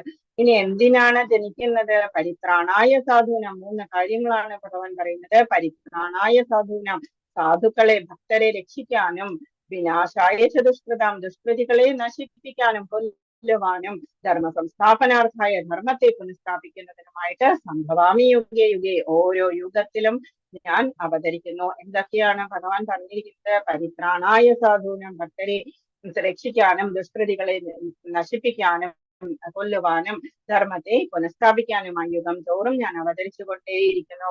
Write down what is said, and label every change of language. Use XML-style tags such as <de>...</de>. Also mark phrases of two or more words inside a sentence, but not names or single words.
<ml>ഇനി എന്തിനാണ് ജനിക്കുന്നത്?</ml> <sa>പരിത്രാണായ സാധൂനം.</sa> <ml>3 കാര്യങ്ങളാണ് ഭഗവാൻ പറയുന്നത്.</ml> <sa>പരിത്രാണായ സാധൂനം,</sa> <ml>സാധുക്കളെ ഭക്തരെ രക്ഷിക്കാനും,</ml> <sa>വിനാശായ ചതുഷ്കൃതം,</sa> <ml>ദുഷ്കൃതികളെ നശിപ്പിക്കാനും കൊല്ലുവാനും,</ml> <sa>ധർമ്മ സംസ്ഥാപനാർത്ഥായ,</sa> <ml>ധർമ്മത്തെ പുനഃസ്ഥാപിക്കുന്നതിനുമായിട്ട്</ml> <sa>സംഭവാമി യുഗേ യുഗേ,</sa> <ml>ഓരോ യുഗത്തിലും ഞാൻ അവതരിക്കുന്നു. എന്തൊക്കെയാണ് ഭഗവാൻ പറഞ്ഞിരിക്കുന്നത്?</ml> <sa>പരിത്രാണായ സാധൂനം,</sa> <ml>ഭക്തരെ രക്ഷിക്കാനും, ദുഷ്കൃതികളെ നശിപ്പിക്കാനും കൊല്ലുവാനും, ധർമ്മത്തെ പുനഃസ്ഥാപിക്കാനുമായി യുഗം തോറും ഞാൻ അവതരിച്ചു കൊണ്ടേയിരിക്കുന്നു.</ml>